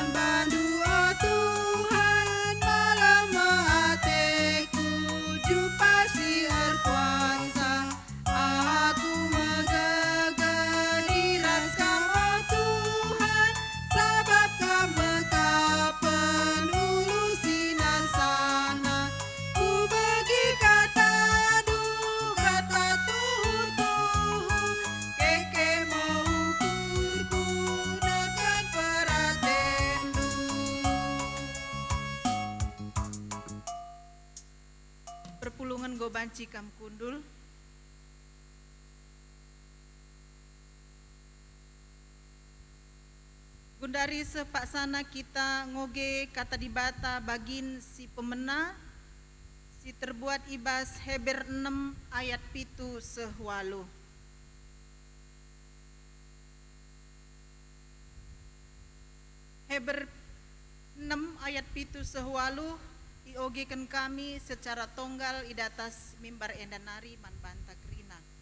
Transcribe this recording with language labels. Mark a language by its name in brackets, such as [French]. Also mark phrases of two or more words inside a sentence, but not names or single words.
[Batak Karo] bandu oh Tuhan, malam ateku jumpa si kuasa. Aku megegeri raskam oh Tuhan, sebab kamu penulu sinar sana. Ku bagi kata du kata tuhu keke mau ukurku dengan peratendu. Perpulungan gobanci kam kundul. Gundari sepak sana kita ngoge kata di bata bagin si pemena, si terbuat ibas Heber 6 ayat pitu sehwalu. Heber 6 ayat pitu sehwalu iogekan kami secara tonggal idatas mimbar endanari man banta kerina.